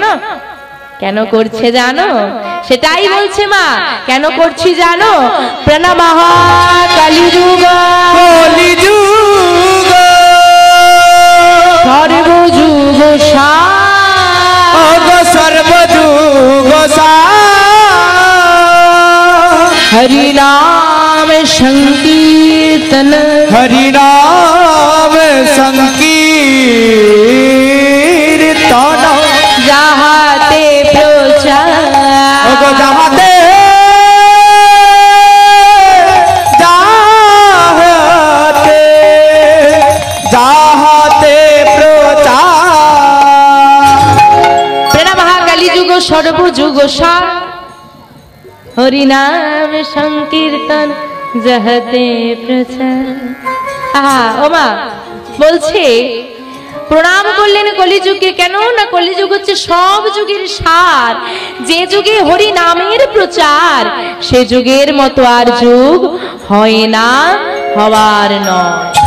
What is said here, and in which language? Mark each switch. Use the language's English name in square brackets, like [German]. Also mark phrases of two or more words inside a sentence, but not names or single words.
[Bangla] কেন করছে জানো? সেটাই বলছে মা। কেন করছি জানো? প্রণামঃ কলিযুগ, কলিযুগ সর্বযুগ সর্বযুগ হরি নাম সংকীর্তন, হরি নাম সংকীর্তন, যাহাতে প্রচার, যাহাতে যাহাতে যাহাতে প্রচার। প্রণমঃ কলিযুগ সর্বযুগ সার, হরি নাম সংকীর্তন যাহাতে প্রচার। ও মা বলছে প্রণাম করলেন কলিযুগকে। কেন না? কলিযুগ হচ্ছে সব যুগের সার। যে যুগে হরি নামের প্রচার, সে যুগের মতো আর যুগ হয় না, হওয়ার নয়।